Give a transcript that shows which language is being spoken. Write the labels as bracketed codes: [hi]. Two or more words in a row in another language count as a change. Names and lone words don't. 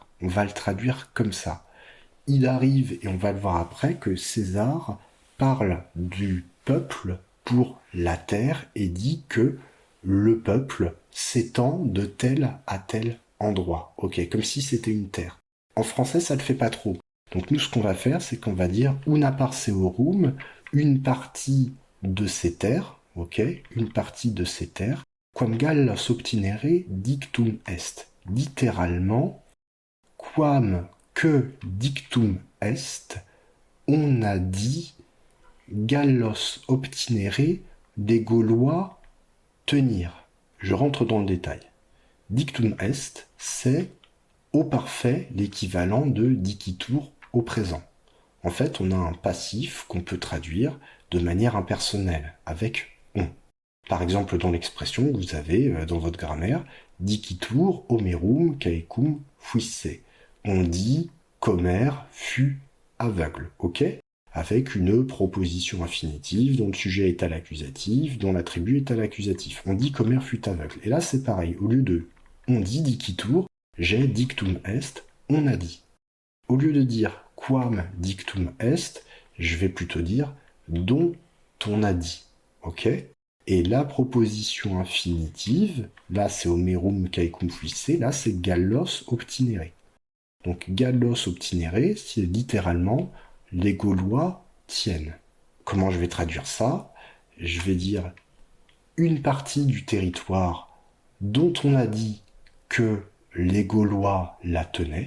[fr] On va le traduire comme ça. Il arrive, et on va le voir après, que César parle du peuple pour la terre et dit que le peuple s'étend de tel à tel endroit. Ok, comme si c'était une terre. En français, ça ne le fait pas trop. Donc nous, ce qu'on va faire, c'est qu'on va dire [la] una parseorum, [fr] une partie de ces terres, ok, une partie de ces terres, [la] quam Gallos obtinere dictum est. [fr] Littéralement, quam que [la] dictum est, [fr] on a dit [la] Gallos obtinere, [fr] des Gaulois tenir. Je rentre dans le détail. [la] Dictum est, [fr] c'est au parfait l'équivalent de dicitur au présent. En fait, on a un passif qu'on peut traduire de manière impersonnelle, avec on. Par exemple, dans l'expression, vous avez, dans votre grammaire, [la] dicitur homerum caecum fuisse. [fr] On dit qu'Homère fut aveugle, ok? Avec une proposition infinitive dont le sujet est à l'accusatif, dont l'attribut est à l'accusatif. On dit qu'Homère fut aveugle. Et là, c'est pareil. Au lieu de on dit dicitur, j'ai [la] dictum est, [fr] on a dit. Au lieu de dire [la] quam dictum est, [fr] je vais plutôt dire dont on a dit. Ok? Et la proposition infinitive, là c'est [la] homerum caecum fuisse, [fr] là c'est [la] Gallos obtinere. [fr] Donc [la] Gallos obtinere, [fr] c'est littéralement les Gaulois tiennent. Comment je vais traduire ça? Je vais dire une partie du territoire dont on a dit que les Gaulois la tenaient.